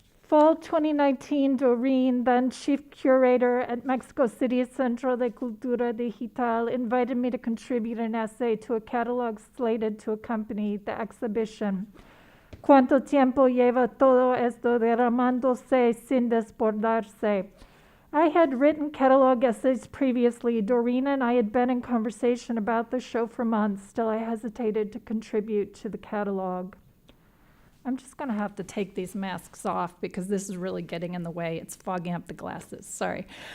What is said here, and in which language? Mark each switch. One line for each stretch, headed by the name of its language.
English: Fall 2019, Doreen, then chief curator at Mexico City Centro de Cultura Digital, invited me to contribute an essay to a catalog slated to accompany the exhibition.
Spanish: ¿Cuánto tiempo lleva todo esto derramándose sin desbordarse?
English: I had written catalog essays previously. Doreen and I had been in conversation about the show for months. Still, I hesitated to contribute to the catalog. I'm just going to have to take these masks off because this is really getting in the way. It's fogging up the glasses. Sorry.